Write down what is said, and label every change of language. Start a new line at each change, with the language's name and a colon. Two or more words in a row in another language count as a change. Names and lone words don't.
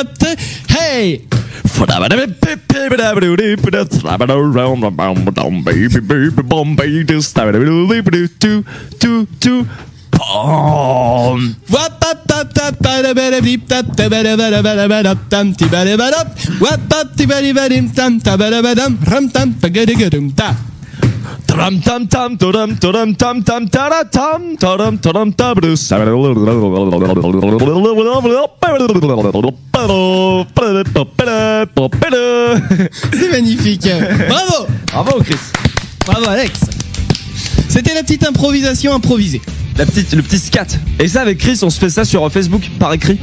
French: Hey! Wap tap tap tap tabadibidip tap tabadibadabadabadab tam tibadibadab wap tap tibadibadim tam tabadabadam ram tam pagadigadum ta. Tam tam tam tam tam tam tam tam tam tam tam. C'est magnifique. Bravo. Bravo Chris. Bravo Alex. C'était la petite improvisation improvisée. Le petit scat. Et ça avec Chris, on se fait ça sur Facebook par écrit.